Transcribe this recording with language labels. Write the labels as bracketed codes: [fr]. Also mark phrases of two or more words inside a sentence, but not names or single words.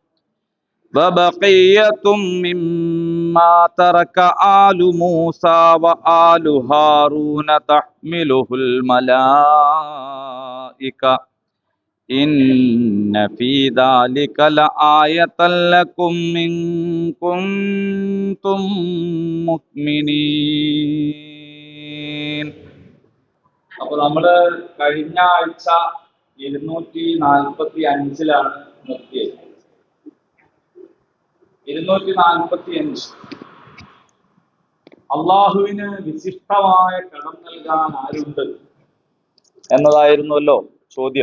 [ar] وبقية مما ترك آل موسى وآل هارون تحمله الملائكة إن في ذلك لآية لكم إن كنتم مؤمنين. [ml] അപ്പോൾ നമ്മൾ കഴിഞ്ഞ ആഴ്ച 245 നിർത്തിയത്. 245 അള്ളാഹുവിന് വിശിഷ്ടമായ കടം നൽകാൻ ആരുണ്ട് എന്നതായിരുന്നല്ലോ ചോദ്യം.